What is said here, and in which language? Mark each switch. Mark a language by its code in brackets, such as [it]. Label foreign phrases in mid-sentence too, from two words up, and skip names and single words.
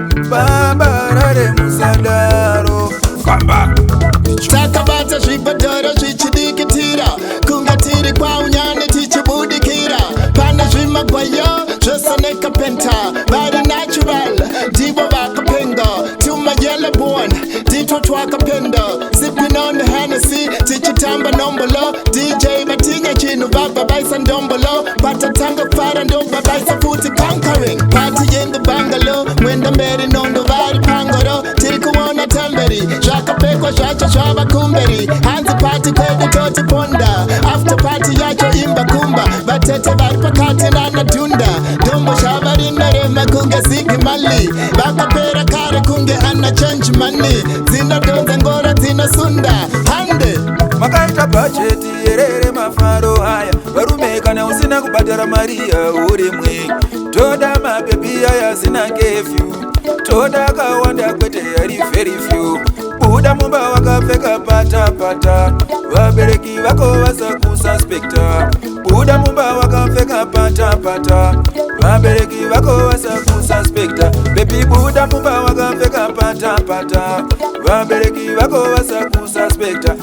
[sn] Baba rare musadaro. Famba. Takabata zvibhadhara zvichidikitira. Kungatiri kwa unyane tichibudikira. Pana zvimagwayo, zvose nekapenta. Vari natural, ndivo vakapenga. Tuma [en] yellow bone, [sn] nditwo twakapenda. [en] Sipping on the Hennessy, [sn] tichitamba nombolo. D J Matinya chinu, vabva vaisa ndombolo. Patatanga kufara, ndo vaisa futi conquering. [en] Party in the bungalow, [sn] mwenda mberi nondo vari pangoro. Tiri kuona tamberi, zvakapfekwa zvacho zvava kumberi. Hanzi party kwedu toti ponda. [en] After party [sn] yacho imba kumba. Vatete vari pakati nana tunda. Dombo shava rinorema kunge Ziggy Marley. Vakapera kare kunge ana [en] change money. [sn] Dzinodonza ngoro dzinosunda. Hande. Makaita bhajeti yerere mafaro aya. Varume kana usina kubhadhara mari ya uri mwe. Toda mabebi aya asina kefyu. Toda akawanda kwete, ari [en] very few. [sn] Buda mumba wakapfeka pata pata, vabereki vako vasakususpekta. Buda mumba wakapfeka pata pata, vabereki vako vasakususpekta. Baby, buda mumba wakapfeka pata pata, vabereki vako vasakususpekta.